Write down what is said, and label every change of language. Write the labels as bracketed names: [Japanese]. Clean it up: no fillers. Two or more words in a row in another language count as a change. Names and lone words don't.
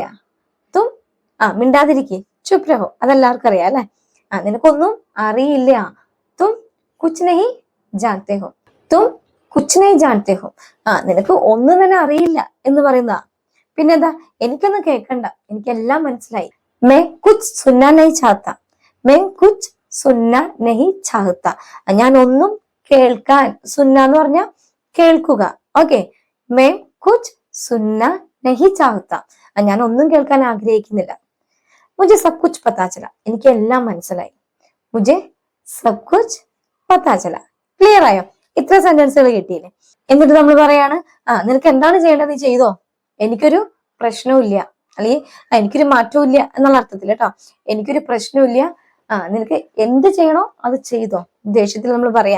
[Malayalam] തും മിണ്ടാതിരിക്കേ, [Hindi] चुप रहो, [Malayalam] അതെല്ലാവർക്കും അറിയാം അല്ലെ. നിനക്കൊന്നും അറിയില്ല. [Hindi] तुम कुछ नहीं जानते हो. तुम कुछ नहीं जानते हो. [Malayalam] നിനക്ക് ഒന്നും തന്നെ അറിയില്ല എന്ന് പറയുന്നതാ. പിന്നെന്താ? എനിക്കൊന്നും കേൾക്കണ്ട, എനിക്കെല്ലാം മനസ്സിലായി. [Hindi] मैं कुछ सुनना नहीं चाहता. मैं कुछ सुनना नहीं चाहता. [Malayalam] ഞാൻ ഒന്നും കേൾക്കാൻ, സുന്ന എന്ന് പറഞ്ഞ കേൾക്കുക. ഓക്കെ, [Hindi] मैं कुछ सुनना नहीं चाहता. [Malayalam] ഞാൻ ഒന്നും കേൾക്കാൻ ആഗ്രഹിക്കുന്നില്ല. [Hindi] मुझे सब कुछ पता चला. [Malayalam] എനിക്ക് എല്ലാം മനസ്സിലായി. [Hindi] मुझे सब कुछ पता चला. [Malayalam] ക്ലിയർ ആയോ? ഇത്ര സെന്റൻസുകൾ കിട്ടിയില്ലേ? എന്നിട്ട് നമ്മൾ പറയാണ്, നിനക്ക് എന്താണ് ചെയ്യേണ്ടത്, നീ ചെയ്തോ, എനിക്കൊരു പ്രശ്നവും ഇല്ല, അല്ലെങ്കിൽ എനിക്കൊരു മാറ്റവും ഇല്ല എന്നുള്ള അർത്ഥത്തിൽ കേട്ടോ. എനിക്കൊരു പ്രശ്നവും ഇല്ല, നിനക്ക് എന്ത് ചെയ്യണോ അത് ചെയ്തോ, ദേഷ്യത്തിൽ നമ്മൾ പറയാം.